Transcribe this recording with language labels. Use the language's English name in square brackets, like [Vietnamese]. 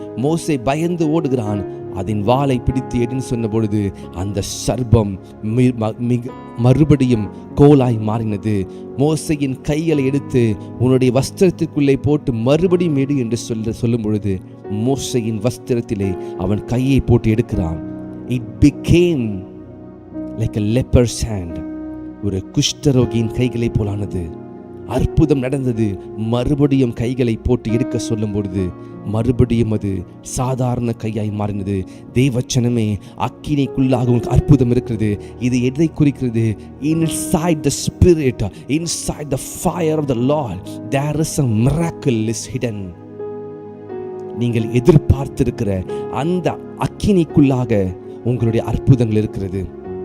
[Tamil] மோசே பயந்து ஓடுகிறான். அதன் வாளை பிடித்து எடுன்னு சொன்ன பொழுது அந்த சர்ப்பம் மறுபடியும் கோலாய் மாறினது. மோசையின் கைகளை எடுத்து உன்னுடைய வஸ்திரத்திற்குள்ளே போட்டு மறுபடியும் எடு என்று சொல்லும் பொழுது மோசையின் வஸ்திரத்திலே அவன் கையை போட்டு எடுக்கிறான். [English] It became like a leper's hand. [Tamil] ஒரு குஷ்டரோகியின் கைகளை போலானது. அற்புதம் நடந்தது. மறுபடியும் கைகளை போட்டு எடுக்க சொல்லும் பொழுது மறுபடியும் அது சாதாரண கையாய் மாறினது. தேவச்சனமே, அக்கினிக்குள்ளாக உங்களுக்கு அற்புதம் இருக்கிறது. இது எதை குறிக்கிறது? [English] Inside the spirit, inside the fire of the Lord, there is a miracle is hidden. [Tamil] நீங்கள் எதிர்பார்த்திருக்கிற அந்த அக்கினிக்குள்ளாக உங்களுடைய அற்புதங்கள் இருக்கிறது.